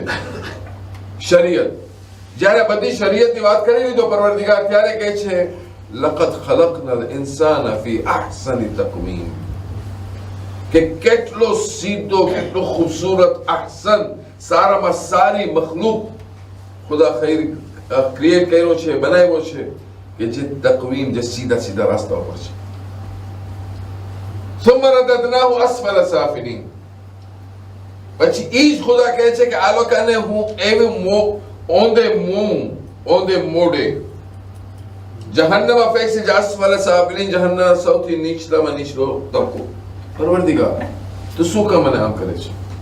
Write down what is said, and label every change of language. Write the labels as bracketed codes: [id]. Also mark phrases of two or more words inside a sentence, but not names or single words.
[gu] શરીયત જ્યારે બધી શરીયતની વાત કરી લીધો પરવરદિગાર ત્યારે કહે છે [ar] لقد خلقنا الإنسان في أحسن تقويم, [gu] કે કેટલો સીધો, કેટલો ખૂબસૂરત, અહસન, સારામાં સારી મખલૂક ખુદા ક્રિએટ કર્યો છે, બનાવ્યો છે કે જે તકવીમ, જે સીધા સીધા રસ્તા ઉપર છે. [ar] ثم رددناه اسفل سافلين. [gu] પછી ઈ જ ખુદા કહે છે કે આ લોકોને હું એવી ઓંધે મોઢે જહન્નમમાં ફેંકીશ. [ar] أسفل سافلين, [gu] જહન્નમ સૌથી નીચલામાં નીચલો તબકો. પરવરદિગાર તો શું કામ મને આમ કરે છે?